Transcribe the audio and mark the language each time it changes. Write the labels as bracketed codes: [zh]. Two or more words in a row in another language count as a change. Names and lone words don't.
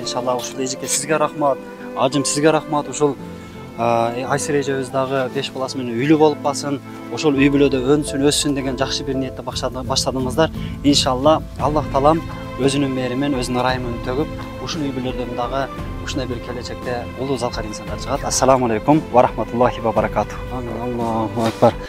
[ky] Иншалла ушул эжеке сизге рахмат, ажым сизге рахмат. Ушул Айсери эжебиз дагы 5 баласы менен үйлүү болуп калсын, ошол үй бүлөдө өнсүн, өссүн деген жакшы бир ниетте баштадыңыздар. Иншалла Аллах Таалам өзүнүн мээримен, өзүнүн ырайымын төгүп, ушул үй бүлөлөрдөн дагы ушундай бир келечекте улуу залкар инсандар чыгат. [ar] السلام عليكم ورحمة الله وبركاته. الله أكبر.